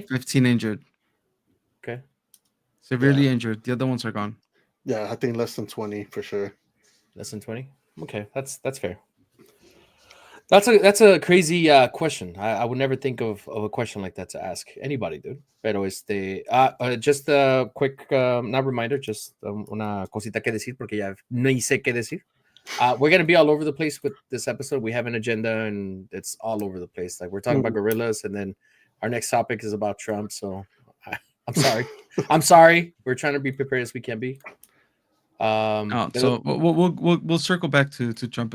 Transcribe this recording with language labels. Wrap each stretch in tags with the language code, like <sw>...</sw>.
<en>and 15 injured, Okay, severely Yeah. injured. The other ones are gone. Yeah, I think less than 20 for sure. less than 20. Okay, that's fair. That's a crazy question. I would never think of a question like that to ask anybody, dude.</en> <es>Pero</es> <en>just a quick not reminder, just</en> <es>una cosita que decir porque ya no sé qué decir.</es> <en>We're gonna be all over the place with this episode. We have an agenda, and it's all over the place. Like we're talking about gorillas, and then our next topic is about Trump. So I'm sorry. I'm sorry. We're trying to be prepared as we can be. So we'll circle back to Trump.</en>